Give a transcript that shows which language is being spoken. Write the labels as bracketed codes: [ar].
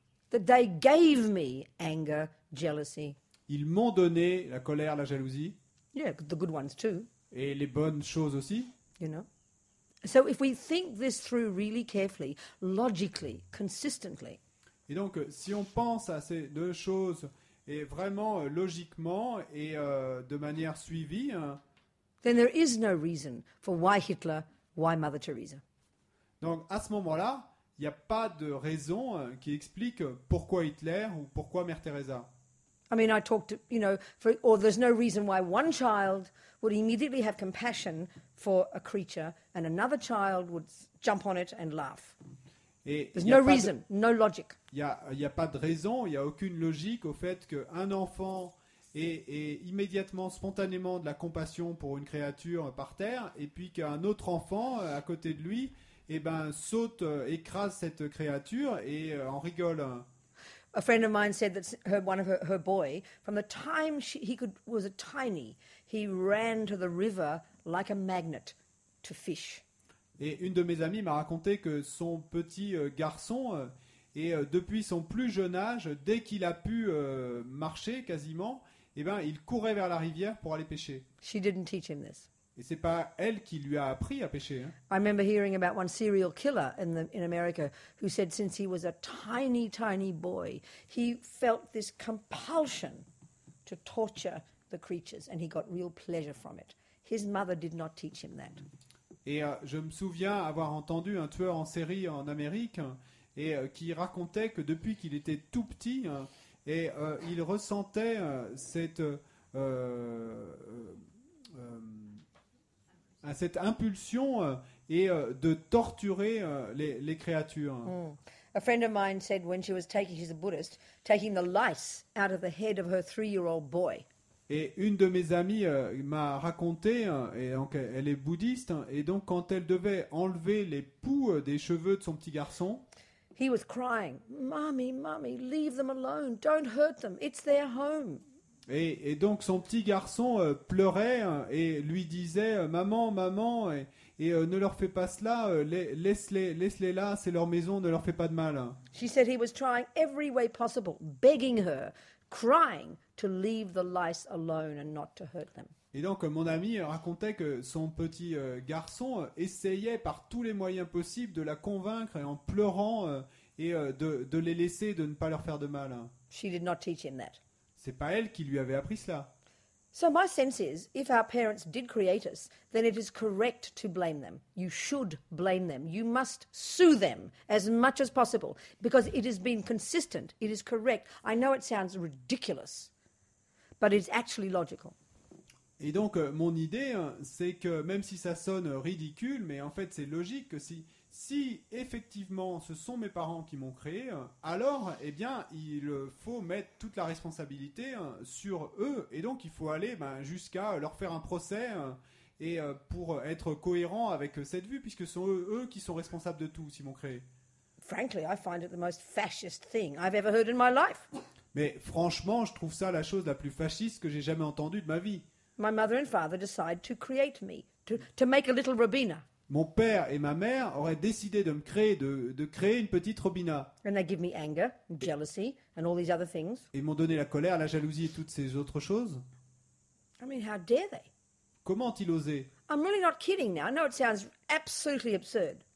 [en] That they gave me anger, jealousy, [fr] Ils m'ont donné la colère, la jalousie, [en] yeah, the good ones too, [fr] et les bonnes choses aussi. [en] you know. So if we think this through really carefully, logically, consistently, [fr] Et donc, si on pense à ces deux choses, et vraiment logiquement et de manière suivie, [en] then there is no reason for why Hitler, why Mother Teresa. [fr] donc à ce moment-là, il n'y a pas de raison qui explique pourquoi Hitler ou pourquoi Mère Teresa. [en] I mean, I talked to, you know, or there's no reason why one child would immediately have compassion for a creature and another child would jump on it and laugh. [fr] Et [en] There's [fr] il y a [en] no [fr] pas de- [en] reason, no logic. [fr] Il n'y a pas de raison, il n'y a aucune logique au fait qu'un enfant ait immédiatement, spontanément de la compassion pour une créature par terre, et puis qu'un autre enfant à côté de lui saute, écrase cette créature et en rigole. [en] A friend of mine said that one of her boy, from the time was a tiny, he ran to the river like a magnet to fish. [fr] Et une de mes amies m'a raconté que son petit garçon, depuis son plus jeune âge, dès qu'il a pu marcher quasiment, il courait vers la rivière pour aller pêcher. [en] She didn't teach him this. [fr] Et c'est pas elle qui lui a appris à pécher. Hein. [en] I remember hearing about one serial killer in America who said since he was a tiny boy, he felt this compulsion to torture the creatures and he got real pleasure from it. His mother did not teach him that. [fr] Et je me souviens avoir entendu un tueur en série en Amérique et qui racontait que depuis qu'il était tout petit, il ressentait cette impulsion de torturer les créatures. [en] A friend of mine said when she was she's a Buddhist, taking the lice out of the head of her 3-year-old boy. [fr] Et une de mes amies m'a raconté, et donc elle est bouddhiste, et donc quand elle devait enlever les poux des cheveux de son petit garçon, [en] he was crying, "Mommy, Mommy, leave them alone. Don't hurt them. It's their home." [fr] Et donc son petit garçon pleurait et lui disait Maman, maman, et ne leur fais pas cela, laisse-les là, c'est leur maison, ne leur fais pas de mal. [en] She said he was trying every way possible, begging her, crying to leave the lice alone and not to hurt them. [fr] Et donc mon ami racontait que son petit garçon essayait par tous les moyens possibles de la convaincre et en pleurant et de les laisser, de ne pas leur faire de mal. [en] She did not teach him that. [fr] C'est pas elle qui lui avait appris cela. [en] So my sense is, if our parents did create us, then it is correct to blame them. You should blame them. You must sue them as much as possible because it has been consistent. It is correct. I know it sounds ridiculous, but it's actually logical. [fr] Et donc mon idée, c'est que même si ça sonne ridicule, mais en fait c'est logique que si effectivement ce sont mes parents qui m'ont créé, alors eh bien il faut mettre toute la responsabilité sur eux et donc il faut aller jusqu'à leur faire un procès et pour être cohérent avec cette vue puisque ce sont eux qui sont responsables de tout s'ils m'ont créé. [en] Frankly, I find it the most fascist thing I've ever heard in my life. [fr] Mais franchement, je trouve ça la chose la plus fasciste que j'ai jamais entendue de ma vie. [en] My mother and father decided to create me, to make a little Robina. [fr] Mon père et ma mère auraient décidé de me créer, de créer une petite Robina. [en] And they give me anger, and jealousy, and all these other things. [fr] Et m'ont donné la colère, la jalousie et toutes ces autres choses. [en] I mean, how dare they? [fr] Comment ont-ils osé? [en] I'm really not kidding now. I know it sounds absolutely absurd.